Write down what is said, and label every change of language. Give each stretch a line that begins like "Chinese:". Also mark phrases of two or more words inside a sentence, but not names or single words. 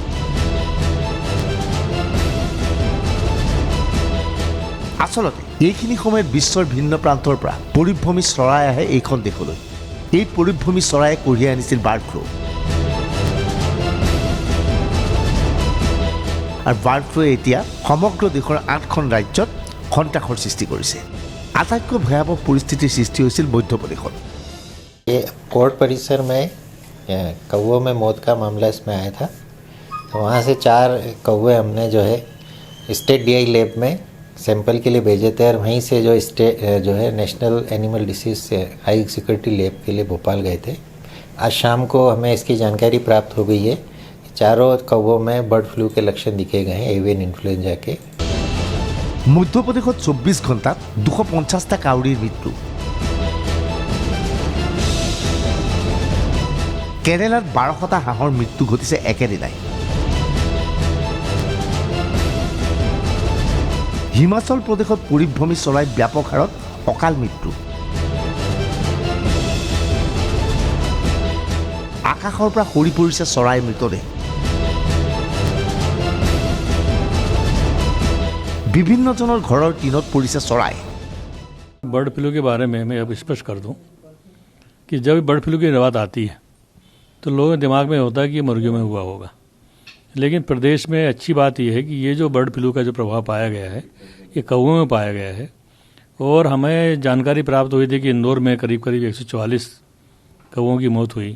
Assamese: আচলতে এইখিনি সময়ত বিশ্বৰ ভিন্ন প্ৰান্তৰ পৰা পৰিভ্ৰমী চৰাই আহে এইখন দেশলৈ। এই পৰিভ্ৰমী চৰায়ে কঢ়িয়াই আনিছিল
English: bird flu.
Assamese: আৰু বাৰ্ড ফ্লুৱে এতিয়া সমগ্ৰ দেশৰ 8খন ৰাজ্যত সন্ত্ৰাসৰ সৃষ্টি কৰিছে। আটাইতকৈ ভয়াৱহ পৰিস্থিতিৰ সৃষ্টি হৈছিল মধ্যপ্ৰদেশত।
Hindi: कोर्ट परिसर में कौवों में मौत का मामला इसमें आया था। तो वहाँ से 4 कौवे हमने जो है स्टेट DI लैब में सैंपल के लिए भेजे थे और वहीं से जो है नेशनल एनिमल डिसीज हाई सिक्योरिटी लैब के लिए भोपाल गए थे। आज शाम को हमें इसकी जानकारी प्राप्त हो गई है। चारों कौवों में
English: bird flu
Hindi: के लक्षण दिखे गए हैं,
English: avian influenza
Hindi: के।
Assamese: মধ্যপ্ৰদেশত 24 ঘণ্টাত 250টা কাউৰীৰ মৃত্যু। কেৰালাত 1200টা হাঁহৰ মৃত্যু ঘটিছে একেদিনাই। হিমাচল প্ৰদেশত পৰিভ্ৰমী চৰাই ব্যাপক হাৰত অকাল মৃত্যু। আকাশৰ পৰা সৰি পৰিছে চৰাইৰ মৃতদেহ। বিভিন্নজনৰ ঘৰৰ টিনত পৰিছে চৰাই।
English: bird flu
Hindi: के बारे में मैं अब स्पष्ट कर दूं कि जब
English: bird flu
Hindi: की बात आती है तो लोगों के दिमाग में होता है कि ये मुर्गियों में हुआ होगा। लेकिन प्रदेश में अच्छी बात यह है कि ये जो
English: bird flu
Hindi: का जो प्रभाव पाया गया है ये कौवों में पाया गया है। और हमें जानकारी प्राप्त हुई थी कि इंदौर में करीब 144 कौवों की मौत हुई।